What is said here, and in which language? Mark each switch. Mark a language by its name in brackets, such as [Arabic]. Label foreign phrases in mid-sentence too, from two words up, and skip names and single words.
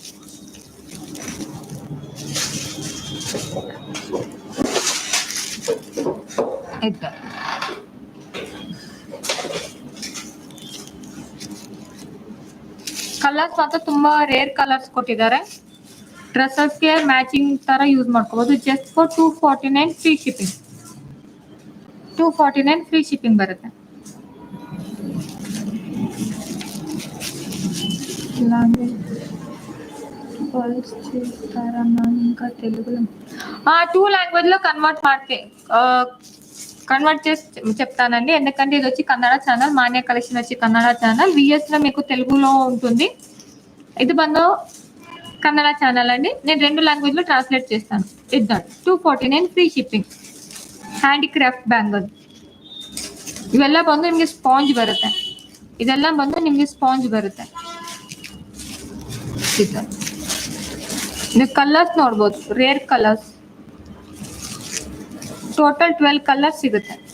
[Kannada] ಕಲರ್ಸ್ ಮಾತ್ರ ತುಂಬಾ [English] rare colours [Kannada] ಕೊಟ್ಟಿದ್ದಾರೆ. ಡ್ರೆಸ್ಸಸ್ಗೆ ಮ್ಯಾಚಿಂಗ್ ತರ ಯೂಸ್ ಮಾಡ್ಕೋಬಹುದು. [English] Just for 249 free shipping. 249 free shipping ಬರುತ್ತೆ. two language [Telugu] లో కన్వర్ట్ చేసి చెప్తానండి. ఎందుకంటే ఇది వచ్చి కన్నడ ఛానల్, మాన్య కలెక్షన్ వచ్చి కన్నడ ఛానల్, విఎస్ లో మీకు తెలుగులో ఉంటుంది. ఇది బందో కన్నడ ఛానల్ అండి. నేను 2 లాంగ్వేజ్ లో ట్రాన్స్లేట్ చేస్తాను. ఇద్దాం 249 [English] free shipping. handicraft bangle [Kannada] ಇವೆಲ್ಲ ಬಂದು ನಿಮಗೆ ಸ್ಪಾಂಜ್ ಬರುತ್ತೆ. ಇದೆಲ್ಲ ಬಂದು ನಿಮಗೆ ಸ್ಪಾಂಜ್ ಬರುತ್ತೆ. ನೀವು ಕಲರ್ಸ್ ನೋಡ್ಬೋದು, [English] rare colours. [Kannada] ಟೋಟಲ್ 12 ಕಲರ್ಸ್ ಸಿಗುತ್ತೆ.